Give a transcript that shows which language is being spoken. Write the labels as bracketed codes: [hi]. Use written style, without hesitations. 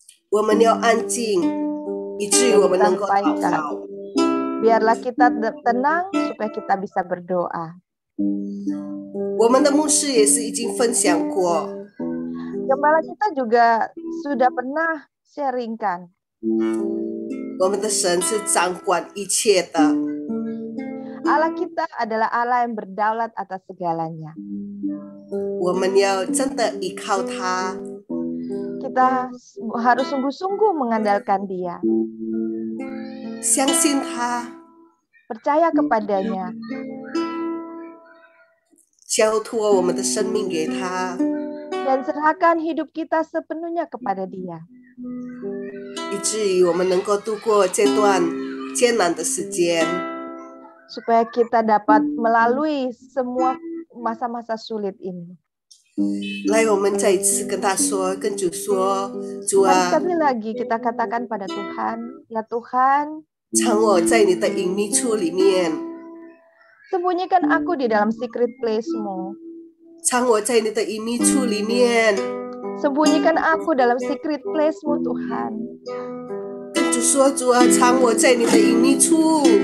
[zh] 我们要安静，以至于我们能够祷告。 [id] biarlah kita tenang supaya kita bisa berdoa. [zh] 我们的牧师也是已经分享过， [id] Gembala kita juga sudah pernah sharingkan. [zh] 我们的神是掌管一切的。 [id] Allah kita adalah Allah yang berdaulat atas segalanya. [zh] 我们要真的依靠他， [id] Kita harus sungguh-sungguh mengandalkan Dia, [zh] 相信他， [id] percaya kepadanya, [zh] 交托我们的生命给他， [id] dan serahkan hidup kita sepenuhnya kepada Dia. [zh] 以至于我们能够度过这段艰难的时间。 [id] Supaya kita dapat melalui semua masa-masa sulit ini. [zh] 来，我们再一次跟他说，跟主说，主 [id] Mari [zh] 啊， [id] sekali lagi kita katakan pada Tuhan, ya Tuhan, [zh] 藏我在你的隐秘处里面， [id] sembunyikan aku di dalam [en] secret place- [id] Mu. [zh] 藏我在你的隐秘处里面。 [id] Sembunyikan aku dalam [en] secret place- [id] Mu, Tuhan. [zh] 跟主说，主啊，藏我在你的隐秘处。